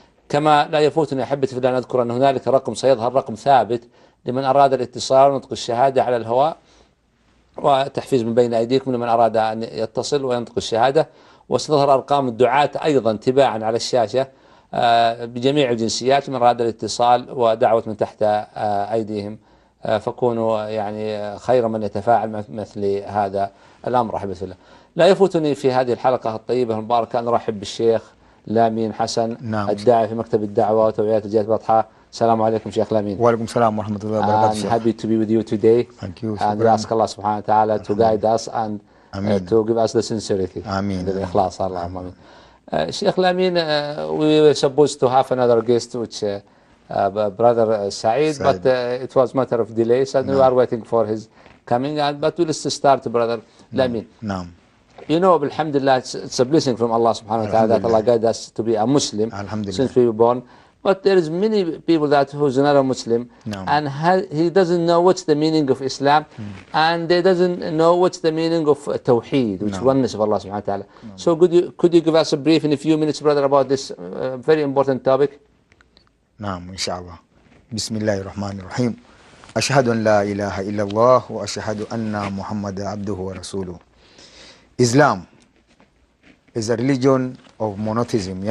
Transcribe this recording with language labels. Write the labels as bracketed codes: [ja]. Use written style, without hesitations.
[ar] كما لا يفوتني أحبتي في الله أن أذكر أن هنالك رقم سيظهر رقم ثابت لمن أراد الاتصال ونطق الشهادة على الهواء، وتحفيز من بين أيديكم لمن أراد أن يتصل وينطق الشهادة، وستظهر أرقام الدعاة أيضا تباعا على الشاشة بجميع الجنسيات من أراد الاتصال ودعوة من تحت أيديهم، فكونوا يعني خير من يتفاعل مثل هذا الأمر أحبتي في الله. لا يفوتني في هذه الحلقة الطيبة المباركة أن أرحب بالشيخ لامين حسن الداعي في مكتب الدعوة وتوعية الجهات البطحة. السلام عليكم شيخ لامين. وعليكم السلام ورحمة الله وبركاته. [en] I'm happy to be with you today. Thank you. And we ask Allah [ar] سبحانه وتعالى [en] to guide us and to give us the sincerity. [ar] آمين. الإخلاص اللهم آمين. [en] شيخ Lamin we were supposed to have another guest which brother Saeed, but it was a matter of delay, so we are waiting for his coming. But we'll start, brother Lamin. You know, alhamdulillah, it's a blessing from Allah subhanahu wa ta'ala that Allah guide us to be a Muslim since we were born. But there is many people that who's not a Muslim and he doesn't know what's the meaning of Islam and they doesn't know what's the meaning of Tawheed, which oneness of Allah subhanahu wa ta'ala. So could you give us a brief in a few minutes, brother, about this very important topic? [ar] نعم إن شاء الله. بسم الله الرحمن الرحيم. أشهد أن لا إله إلا الله وأشهد أن محمد عبده ورسوله. [en] Islam is a religion of monotheism.